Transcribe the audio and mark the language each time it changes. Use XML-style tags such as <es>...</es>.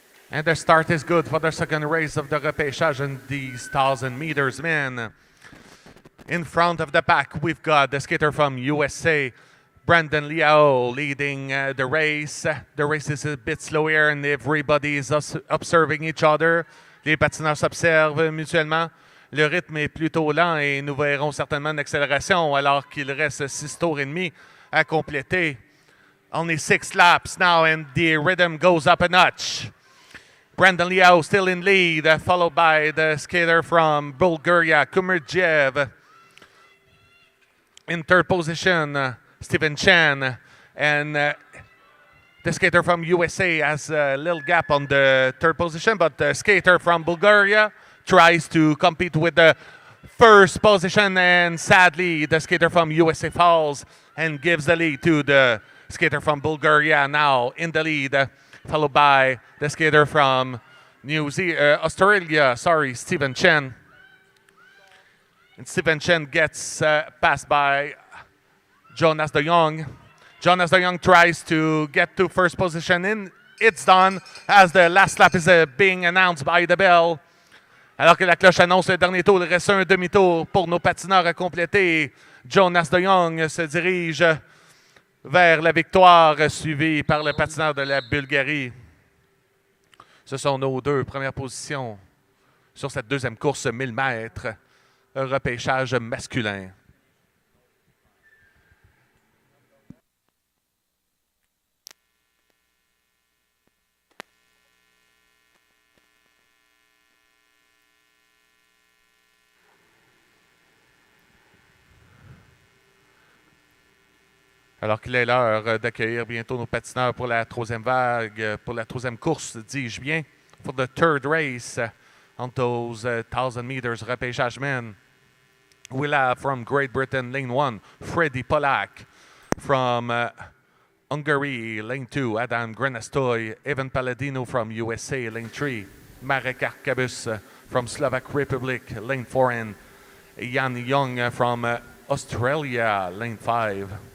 <en>And the start is good for the second race of the repêchage in these 1000 meters men. In front of the pack, we've got the skater from USA, Brandon Liao, leading the race. The race is a bit slower and everybody is observing each other.</en> <fr>Les patineurs s'observent mutuellement. Le rythme est plutôt lent et nous verrons certainement une accélération alors qu'il reste 6 tours et demi à compléter.</fr> <en>Only 6 laps now and the rhythm goes up a notch. Brandon Liao still in lead, followed by the skater from Bulgaria, Kumurgiev. In third position, Stephen Chen. And The skater from USA has a little gap on the third position, but the skater from Bulgaria tries to compete with the first position, and sadly, the skater from USA falls and gives the lead to the skater from Bulgaria, now in the lead, followed by the skater from Australia, Stephen Chen. And Stephen Chen gets passed by Jonas de Jong. Jonas de Jong tries to get to first position, and it's done as the last lap is being announced by the bell.</en> <fr>Alors que la cloche annonce le dernier tour, il reste un demi-tour pour nos patineurs à compléter. Jonas de Jong se dirige vers la victoire, suivi par le patineur de la Bulgarie. Ce sont nos deux premières positions sur cette deuxième course 1000 mètres, repêchage masculin. Alors qu'il est l'heure d'accueillir bientôt nos patineurs pour la troisième vague, pour la troisième course, dis-je bien,</fr> <en>for the third race on those 1,000 meters repêchage men. We'll have from Great Britain, lane 1, Freddy Polak. From Hungary, lane 2, Adam Grenastoy. Evan Palladino from USA, lane 3. Marek Arkabus from Slovak Republic, lane 4. And Jan Young from Australia, lane 5.</en>